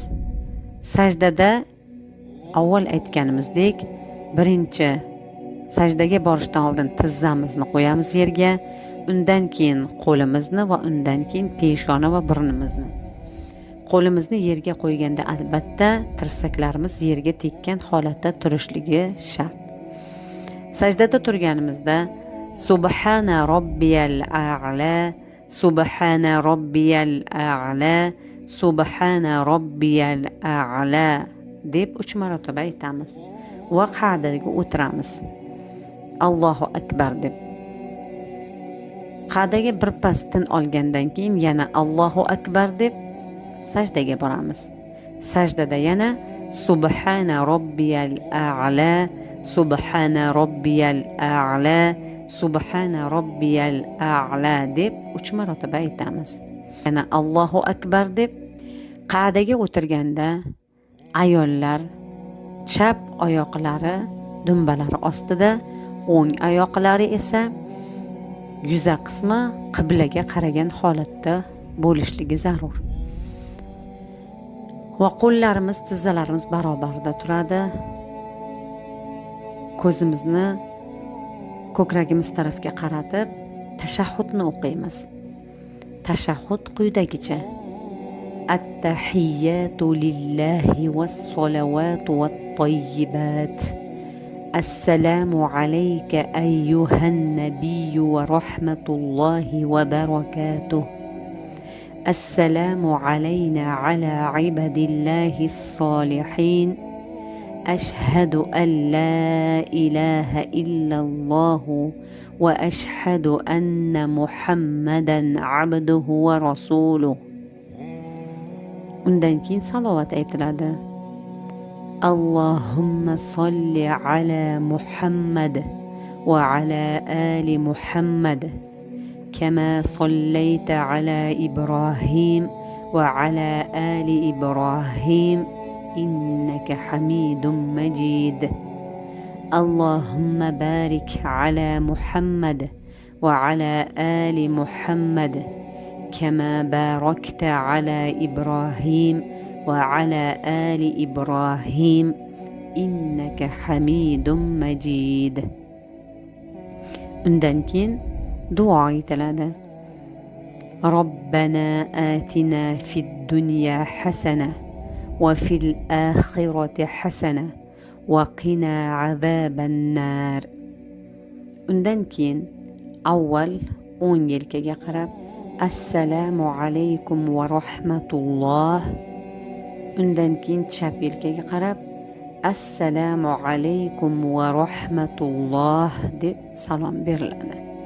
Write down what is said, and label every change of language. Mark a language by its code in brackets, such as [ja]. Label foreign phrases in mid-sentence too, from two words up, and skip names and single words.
[uz] Sajdada avval aytganimizdek, birinchi sajdaga borishdan oldin tizzamizni qo'yamiz yerga, undan keyin qo'limizni va undan keyin peshona va burnimizni. Qo'limizni yerga qo'yganda albatta tirsaklarimiz yerga tekkan holatda turishligi shart. Sajdada turganimizda [ar] سبحان ربي الأعلى سبحان ربي الأعلى سبحان ربي الأعلى [uz] deb 3 marotaba aytamiz va qa'daga o'tiramiz. [ar] الله أكبر deb. [uz] Qa'daga bir pas tin olgandan keyin yana [ar] الله أكبر [uz] deb sajdaga boramiz. Sajdada yana [ar] سبحان ربي الأعلى سبحان ربي الأعلى سبحان ربي الأعلى [uz] deb 3 marotaba aytamiz. Yana [ar] الله أكبر [uz] deb qa'daga o'tirganda ayollar chap oyoqlari dumbalari ostida, o'ng oyoqlari esa yuza qismi qiblaga qaragan holatda bo'lishligi zarur. Va qo'llarimiz, tizzalarimiz barobarda turadi. Ko'zimizni ko'kragimiz tarafga qaratib tashahhudni o'qiymiz. Tashahhud quyidagicha: [ar] التحيات لله والصلوات والطيبات. السلام عليك أيها النبي ورحمة الله وبركاته. السلام علينا على عباد الله الصالحين. أشهد أن لا إله إلا الله وأشهد أن محمدا عبده ورسوله. [uz] Undan keyin salovat aytiladi. [ar] اللهم صل على محمد وعلى آل محمد كما صليت على إبراهيم وعلى آل إبراهيم إنك حميد مجيد. اللهم بارك على محمد وعلى آل محمد كما باركت على إبراهيم وعلى آل إبراهيم إنك حميد مجيد. [uz] Undan keyin duo aytiladi. [ar] ربنا آتنا في الدنيا حسنة وفي الآخرة حسنة وقنا عذاب النار. [uz] Undan keyin avval o'ng yelkaga qarab [ar] السلام عليكم ورحمة الله. [uz] Undan keyin chap yelkaga qarab [ar] السلام عليكم ورحمة الله [uz] deb salom beriladi.